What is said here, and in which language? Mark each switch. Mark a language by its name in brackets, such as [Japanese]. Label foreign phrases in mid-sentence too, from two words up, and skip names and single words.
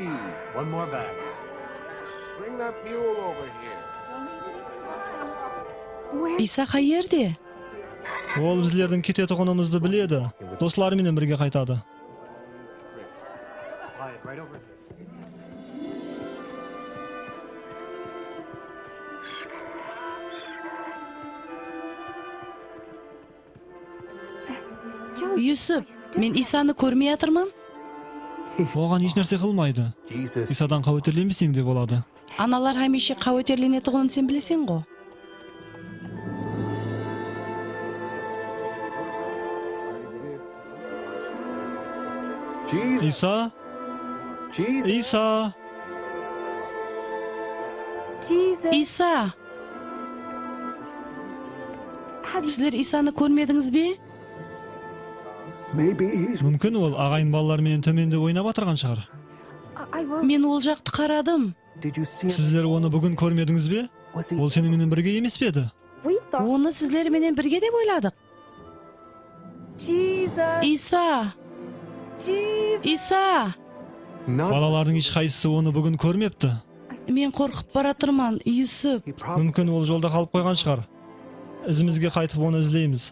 [English] One more bag. Bring that mule over here. [Kara-Kalpak] Иса қайерде? Ол біздердің кететұғынымызды біледі. Достарымен бірге қайтады. [English] Quiet, right over here. [Kara-Kalpak] Юсуп, мен Исаны көрмей жатырмын. Оған еш нәрсе қылмайды. Исадан қауіптенбесең де болады. Аналар хәмеше қауітерленетұғынын сен білесің ғой. Иса? Иса? Иса! Сіздер Исаны көрмедіңіз бе? [English] Maybe he's [Kara-Kalpak] Мүмкін ол ағайын балалармен төменде ойнап атырған шығар. Мен ол жақты қарадым. [English] Did you see him? [Kara-Kalpak] Сіздер оны бүгін көрмедіңіз бе? [English] Was he [Kara-Kalpak] Ол сенімен бірге емес пе еді? Оны сіздерменен бірге деп ойладық. Иса! Иса! [English] not? [Kara-Kalpak] Балалардың ешқайсысы оны бүгін көрмепті. Мен қорқып баратырман, Юсуп. [English] He probably [Kara-Kalpak] Мүмкін ол жолда қалып қойған шығар. Ізімізге қайтып оны іздейміз.